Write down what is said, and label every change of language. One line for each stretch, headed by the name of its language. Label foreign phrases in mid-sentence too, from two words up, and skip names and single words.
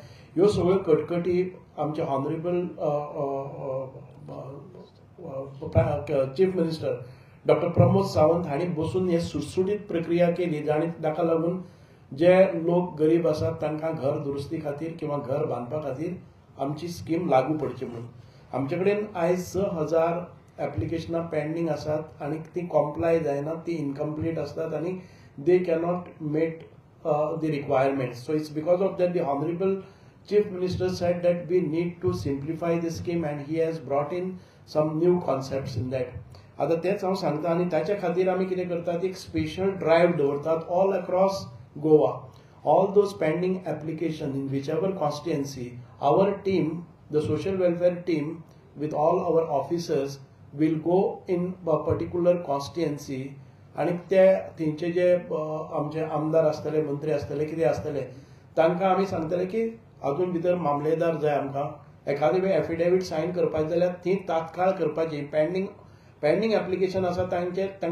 Konkani: ह्यो सगळ्यो कटकटी आमचे
English: honorable chief minister doctor
Konkani: प्रमोद सावंत हांणी बसून हे सुटसुटीत प्रक्रिया केली, आनी ताका लागून जे लोक गरीब आसात तांकां घर दुरुस्ती खातीर किंवा घर बांदपा खातीर आमची स्कीम लागू पडची म्हणून. आमचे कडेन आयज 6,000 एप्लिकेशनां पेंडिंग आसात आनी ती कॉम्प्लाय जायना, ती इनकम्प्लीट आसतात आनी
English: they cannot meet the requirements. so it's because of that the honorable Chief Minister said that we need to simplify the scheme, and he has brought in some new concepts in that.
Konkani: आता तेच हांव सांगता, आनी ताच्या खातीर आमी कितें करतात, एक
English: special drive
Konkani: दवरतात
English: all across Goa. All those pending applications in whichever constituency, our team, the social welfare team, with all our officers, will go in a particular constituency,
Konkani: आणि ते थंयचे जे आमचे आमदार आसतले, मंत्री आसतले, कितें आसतले, तांकां आमी सांगतले की हातूंत भितर मामलेदार जाय आमकां, एखादी वेळ एफिडेविट सायन करपाची जाल्यार ती तात्काळ करपाची.
English: pending application
Konkani: आसा तांकां